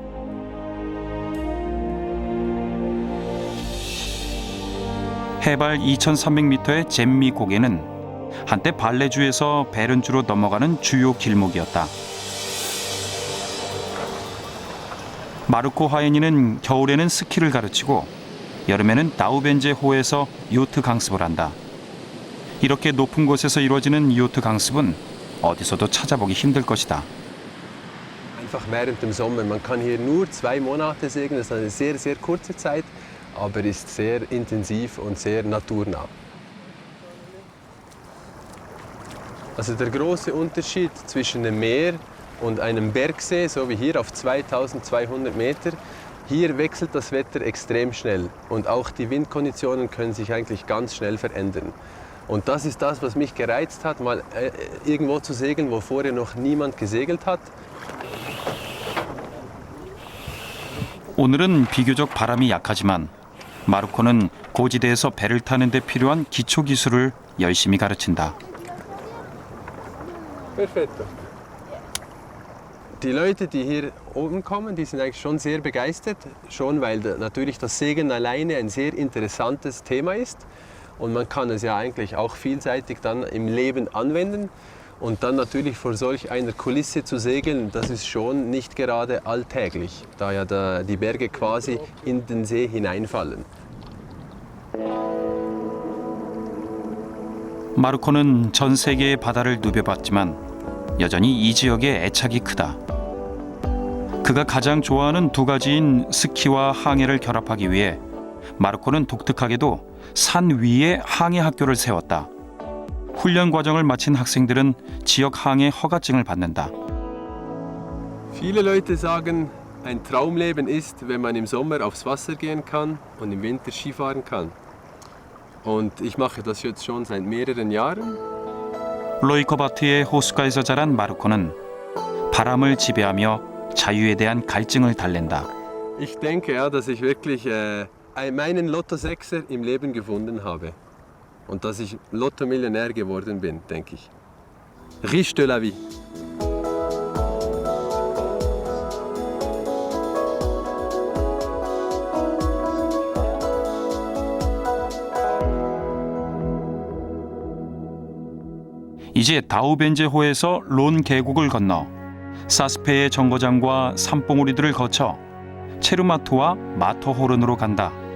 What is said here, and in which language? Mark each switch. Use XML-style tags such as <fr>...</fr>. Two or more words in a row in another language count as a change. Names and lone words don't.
<ko>해발 2,300m의 잼미 고개는 한때 발레주에서 베른주로 넘어가는 주요 길목이었다. 마르코 하이니는 겨울에는 스키를 가르치고 여름에는 다우벤제호에서 요트 강습을 한다. 이렇게 높은 곳에서 이루어지는 요트 강습은 어디서도 찾아보기 힘들 것이다.</ko> <de>Einfach während dem Sommer. Man kann hier nur 2 Monate segeln. Das ist eine sehr, sehr kurze Zeit, aber ist sehr intensiv und sehr naturnah. Also der große Unterschied zwischen dem Meer und einem Bergsee, so wie hier auf 2200 Meter, hier wechselt das Wetter extrem schnell und auch die Windkonditionen können sich eigentlich ganz schnell verändern. Und das ist das, was mich gereizt hat, mal irgendwo zu segeln, wo vorher noch niemand gesegelt hat.</de> <ko>오늘은 비교적 바람이 약하지만 마르코는 고지대에서 배를 타는 데 필요한 기초 기술을 열심히 가르친다.</ko> <it>Perfetto.</it> <de>Die Leute, die hier oben kommen, die sind eigentlich schon sehr begeistert, schon weil natürlich das Segeln alleine ein sehr interessantes Thema ist und man kann es ja eigentlich auch vielseitig dann im Leben anwenden und dann natürlich vor solch einer Kulisse zu segeln, das ist schon nicht gerade alltäglich, da ja die Berge quasi in den See hineinfallen.</de> <ko>마르코는 전 세계의 바다를 누벼봤지만 여전히 이 지역의 애착이 크다. 그가 가장 좋아하는 두 가지인 스키와 항해를 결합하기 위해 마르코는 독특하게도 산 위에 항해 학교를 세웠다. 훈련 과정을 마친 학생들은 지역 항해 허가증을 받는다.</ko> <de>Viele Leute sagen, ein Traumleben ist, wenn man im Sommer aufs Wasser gehen kann und im Winter Skifahren kann. Und ich mache das jetzt schon seit mehreren Jahren.</de> <ko>로이커바트의 호숫가에서 자란 마르코는 바람을 지배하며 자유에 대한 갈증을 달랜다.</ko> <de>Ich denke ja, dass ich wirklich meinen Lotto-Sechser im Leben gefunden habe. Und dass ich Lotto-Millionär geworden bin, denke ich.</de> <fr>Riche de la vie.</fr> <ko>이제 다우벤제호에서 론 계곡을 건너 사스페의 정거장과 산봉우리들을 거쳐 체르마트와 마터호른으로 간다.</ko>